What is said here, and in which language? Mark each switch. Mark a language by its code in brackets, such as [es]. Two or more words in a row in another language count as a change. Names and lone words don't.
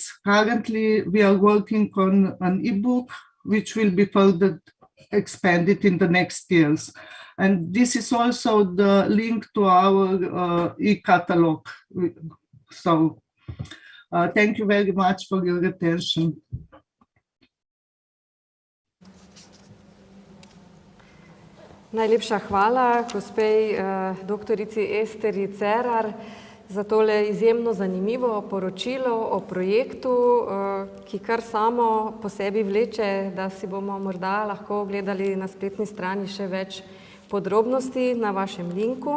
[en] Currently, we are working on an e-book, which will be further expanded in the next years. And this is also the link to our e-catalog. So Thank you very much for your attention. [sl] Najlepša hvala gospej doktorici Esteri Cerar za tole izjemno zanimivo poročilo o projektu, ki kar samo po sebi vleče, da si bomo morda lahko ogledali na spletni strani še več podrobnosti na vašem linku.